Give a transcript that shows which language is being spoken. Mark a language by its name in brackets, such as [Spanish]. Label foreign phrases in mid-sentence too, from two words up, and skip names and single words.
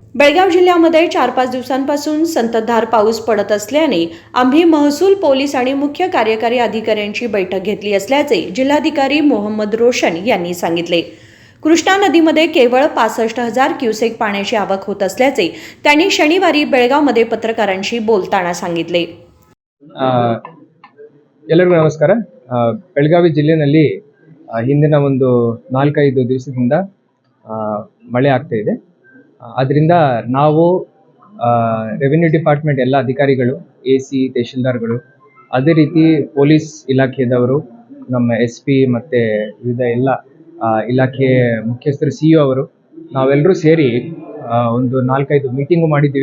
[Marathi] बेळगाव जिल्ह्यामध्ये 4-5 दिवसांपासून संततधार पाऊस पडत असल्याने आम्ही महसूल पोलीस आणि मुख्य कार्यकारी अधिकाऱ्यांची बैठक घेतली असल्याचे जिल्हाधिकारी मोहम्मद रोशन यांनी सांगितले। कृष्णा नदीमध्ये केवळ 65,000 क्युसेक पाण्याची आवक होत असल्याचे त्यांनी शनिवारी बेळगावमध्ये पत्रकारांशी बोलताना सांगितले। [Kannada] ಎಲ್ಲರಿಗೂ ನಮಸ್ಕಾರ। ಬೆಳಗಾವಿ ಜಿಲ್ಲೆಯಲ್ಲಿ ಹಿಂದಿನ ಒಂದು 4-5 ದಿವಸದಿಂದ ಮಳೆ ಆಗ್ತಾ ಇದೆ। ಅದರಿಂದ ನಾವು [English] revenue department [Kannada] ಎಲ್ಲ ಅಧಿಕಾರಿಗಳು, ಎಸಿ, ತಹಶೀಲ್ದಾರ್ಗಳು, ಅದೇ ರೀತಿ ಪೊಲೀಸ್ ಇಲಾಖೆಯವರು, ನಮ್ಮ SP ಮತ್ತೆ ವಿವಿಧ ಎಲ್ಲ ಇಲಾಖೆ ಮುಖ್ಯಸ್ಥರು, CEO ಅವರು ನಾವೆಲ್ಲರೂ ಸೇರಿ ಒಂದು 4-5 ಮೀಟಿಂಗ್ ಮಾಡಿದ್ದೀವಿ।